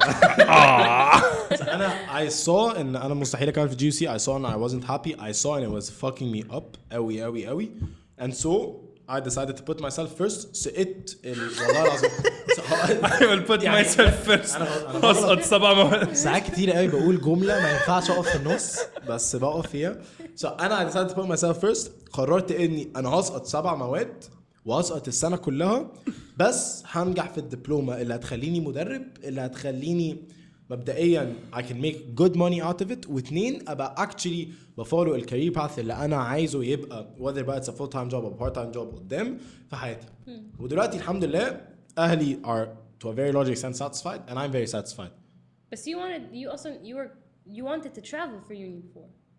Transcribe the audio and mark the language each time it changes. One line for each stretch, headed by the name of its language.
Arabic: انا
English: I saw
Arabic: ان انا مستحيل اكمل في GUC
English: I saw and I wasn't happy I saw and it was fucking me up
Arabic: قوي
English: and so I decided to put myself first
Arabic: سقطت والله العظيم
English: I will put myself first
Arabic: أسقط 7 مواد ساعات كتير قوي بقول جملة ما ينفعش أقف في النص بس بقف فيها
English: so
Arabic: أنا
English: I decided to put myself first
Arabic: قررت إني أنا هسقط 7 مواد وهسقط السنة كلها بس هنجح في الدبلومة اللي هتخليني مدرب اللي هتخليني مبدئيا
English: I can make good money out of it
Arabic: واثنين أبقى actually بفولو الكارير باث اللي أنا عايزه يبقى whether بقى
English: it's a full time job
Arabic: or part time job قدام في حياتي ودلوقتي الحمد لله أهلي
English: are to a very large extent satisfied and I'm very satisfied. But you wanted to travel for uni before.